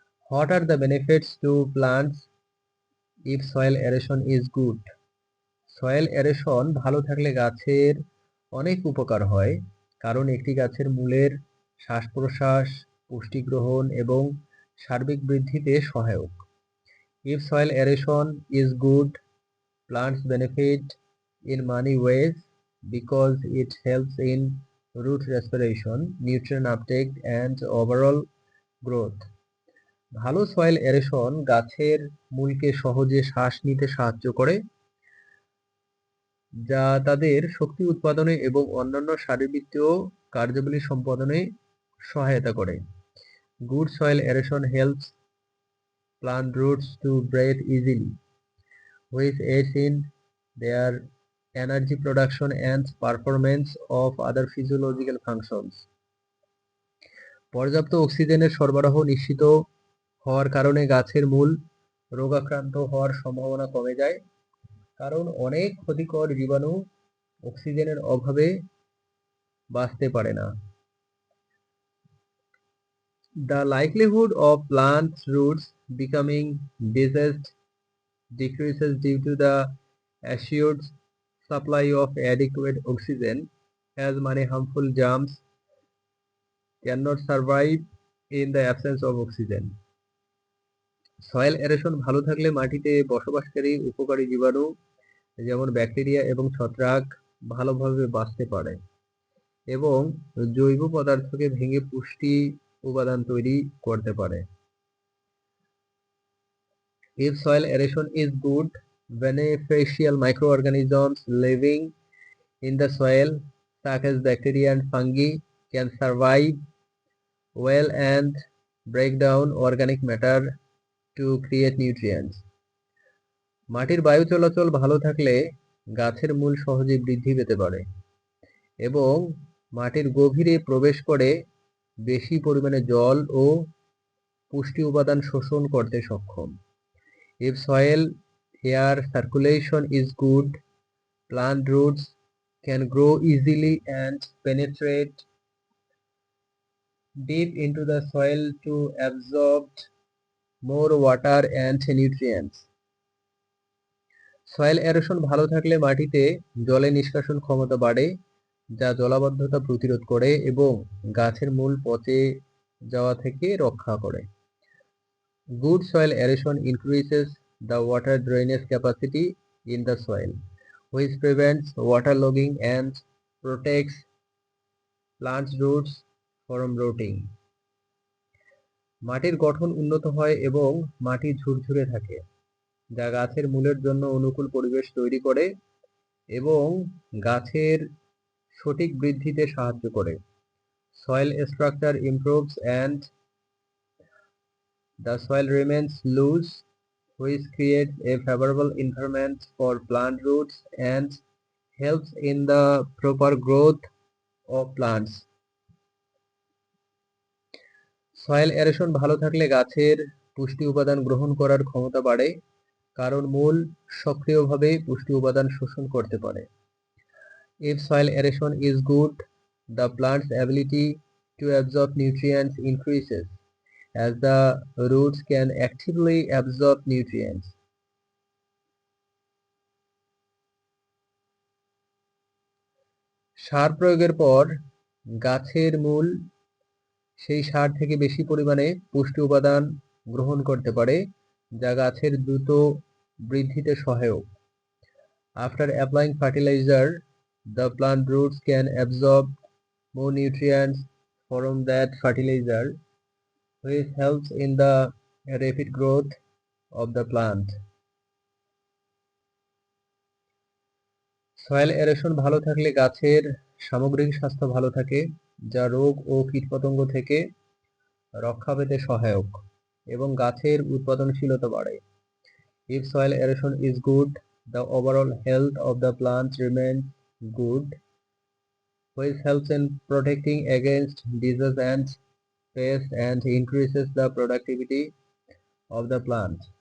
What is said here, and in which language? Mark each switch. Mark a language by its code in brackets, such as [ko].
[en] What are the benefits to plants if soil aeration is good? [bn] Soil aeration ভালো থাকলে গাছের অনেক উপকার হয়, কারণ একটি গাছের মূলের শ্বাস প্রশ্বাস, পুষ্টি গ্রহণ এবং সার্বিক বৃদ্ধিতে সহায়ক। [en] If soil aeration is good, plants benefit in many ways because it helps in root respiration, nutrient uptake, and overall growth. [bn] ভালো সয়েল এরেশন গাছের মূলকে সহজে শ্বাস নিতে সাহায্য করে, যা তাদের শক্তি উৎপাদনে এবং অন্যান্য শারীরবৃত্তীয় কার্যাবলী সম্পাদনে সহায়তা করে। [en] Good soil aeration helps plant roots to breathe easily, which aids in their energy production and performance of other physiological functions. [bn] পর্যাপ্ত অক্সিজেনের সরবরাহ নিশ্চিত হওয়ার কারণে গাছের মূল রোগাক্রান্ত হওয়ার সম্ভাবনা কমে যায়, কারণ অনেক ক্ষতিকর জীবাণু অক্সিজেনের অভাবে বাঁচতে পারে না। [en] The likelihood of plant roots becoming diseased decreases due to the assured supply of adequate oxygen, as many harmful germs cannot survive in the absence of oxygen. [bn] Soil aeration ভালো থাকলে মাটিতে বসবাসকারী উপকারী জীবাণু যেমন ব্যাকটেরিয়া এবং ছত্রাক ভালোভাবে বাঁচতে পারে এবং জৈব পদার্থকে ভেঙে পুষ্টি উপাদান তৈরি করতে পারে। [en] If soil aeration is good, beneficial microorganisms living in the soil, such as bacteria and fungi, can survive well and break down organic matter to create nutrients. [bn] মাটির বায়ু চলাচল ভালো থাকলে গাছের মূল সহজে বৃদ্ধি পেতে পারে এবং মাটির গভীরে প্রবেশ করে বেশি পরিমাণে জল ও পুষ্টি উপাদান শোষণ করতে সক্ষম। [en] If soil air circulation is good, plant roots can grow easily and penetrate deep into the soil to absorb more water and nutrients. [bn] Soil erosion ভালো থাকলে মাটিতে জলের নিষ্কাশন ক্ষমতা বাড়ে, যা জলাবদ্ধতা প্রতিরোধ করে এবং গাছের মূল পচে যাওয়া থেকে রক্ষা করে। [en] Good soil aeration increases the water drainage capacity in the soil, which prevents waterlogging and protects plants' roots from rotting. [bn] মাটির গঠন উন্নত হয় এবং মাটি ঝুরঝুরে থাকে, যা গাছের মূলের জন্য অনুকূল পরিবেশ তৈরি করে এবং গাছের সঠিক বৃদ্ধিতে সাহায্য করে। [en] Soil structure improves and the soil remains loose, which creates a favorable environment for plant roots and helps in the proper growth of plants. [bn] Soil aeration ভালো থাকলে গাছের পুষ্টি উপাদান গ্রহণ করার ক্ষমতা বাড়ে, কারণ মূল সক্রিয়ভাবে পুষ্টি উপাদান শোষণ করতে পারে। [en] If soil aeration is good, the plant's ability to absorb nutrients increases, as the roots can actively absorb nutrients. [bn] সার প্রয়োগের পর গাছের মূল সেই সার থেকে বেশি পরিমাণে পুষ্টি উপাদান গ্রহণ করতে পারে, যা গাছের দ্রুত বৃদ্ধিতে সহায়ক। [en] After applying fertilizer, the plant roots can absorb more nutrients from that fertilizer, which helps in the rapid growth of the plant. [bn] Soil aeration ভালো থাকলে গাছের সামগ্রিক স্বাস্থ্য ভালো থাকে, যা রোগ ও কীটপতঙ্গ থেকে রক্ষা পেতে সহায়ক এবং গাছের উৎপাদনশীলতা বাড়ে। [en] If soil aeration is good, the overall health of the plants remains good, which helps in protecting against disease and pests and increases the productivity of the plant.